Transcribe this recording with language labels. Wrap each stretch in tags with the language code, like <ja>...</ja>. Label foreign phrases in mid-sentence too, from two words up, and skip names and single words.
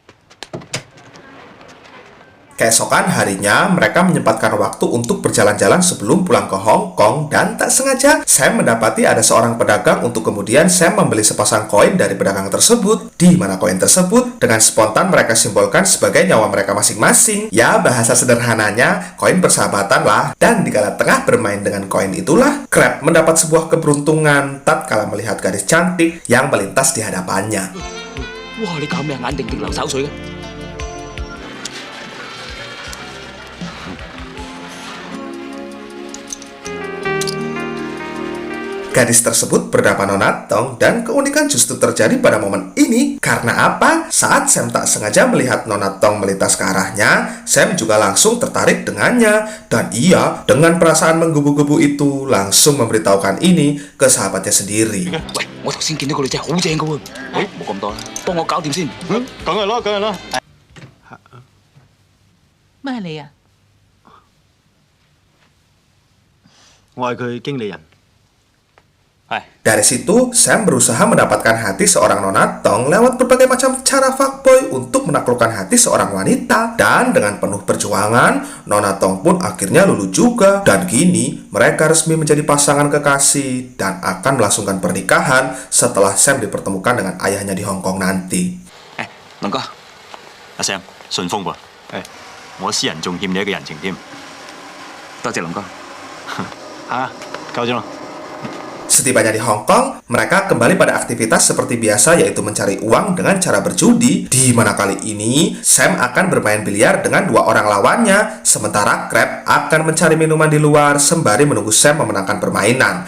<id>Keesokan harinya, mereka menyempatkan waktu untuk berjalan-jalan sebelum pulang ke Hong Kong, dan tak sengaja Sam mendapati ada seorang pedagang untuk kemudian Sam membeli sepasang koin dari pedagang tersebut, di mana koin tersebut dengan spontan mereka simbolkan sebagai nyawa mereka masing-masing. Ya, bahasa sederhananya, koin persahabatan lah. Dan dikala tengah bermain dengan koin itulah, Crab mendapat sebuah keberuntungan tatkala melihat gadis cantik yang melintas di hadapannya.</id> <yue>哇！你搞咩？眼定定流手水嘅。</yue> <id>Gadis tersebut bernama Nonatong, dan keunikan justru terjadi pada momen ini. Karena apa? Saat Sam tak sengaja melihat Nonatong melintas ke arahnya, Sam juga langsung tertarik dengannya. Dan ia dengan perasaan menggebu-gebu itu langsung memberitahukan ini ke sahabatnya sendiri.</id> <yue>喂，我頭先見到個女仔好正嘅喎。好，冇咁多啦，幫我搞掂先。梗係啦，梗係啦。咩係你啊？我係佢經理人。</yue> <id>Dari situ, Sam berusaha mendapatkan hati seorang Nonatong lewat berbagai macam cara fuckboy untuk menaklukkan hati seorang wanita. Dan dengan penuh perjuangan, Nonatong pun akhirnya luluh juga. Dan kini, mereka resmi menjadi pasangan kekasih dan akan melangsungkan pernikahan setelah Sam dipertemukan dengan ayahnya di Hong Kong nanti.</id> <yue>龍哥，阿 Sam，順豐噃。我私人仲欠你一個人情添。多謝龍哥。夠咗啦。</yue> <id>Setibanya di Hong Kong, mereka kembali pada aktivitas seperti biasa yaitu mencari uang dengan cara berjudi, di mana kali ini Sam akan bermain biliar dengan dua orang lawannya, sementara Crab akan mencari minuman di luar sembari menunggu Sam memenangkan permainan.</id>